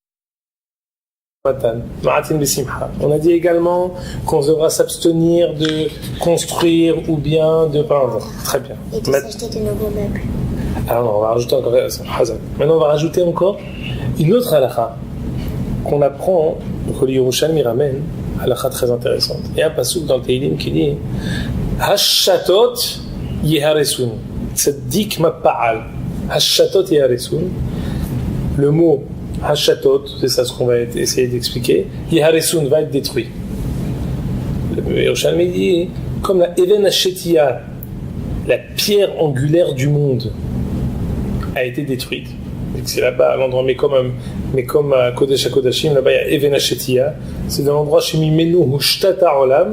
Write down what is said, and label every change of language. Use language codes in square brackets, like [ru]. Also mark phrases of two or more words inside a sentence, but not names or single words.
[fr] On a dit également qu'on devra s'abstenir de construire ou bien de peindre. Très bien. Et de s'acheter de nouveaux meubles. Alors non, on va rajouter encore. Maintenant, on va rajouter encore une autre halakha qu'on apprend, que le Yerushalmi ramène, halakha très intéressante. Il y a un passouk dans le Teilim qui dit [he] Hashatot yeharesun. Tzaddik ma'pa'al. Hashatot yeharesun. [fr] Le mot Hashatot, c'est ça ce qu'on va essayer d'expliquer. Yeharesun va être détruit. Le Yerushalmi dit comme la Even Hashetia, la pierre angulaire du monde, a été détruite. C'est là-bas à l'endroit, mais comme à Kodesh HaKodashim, là-bas il y a Even Hashetia, c'est dans l'endroit chez [he] Mimenu Hushtata Olam.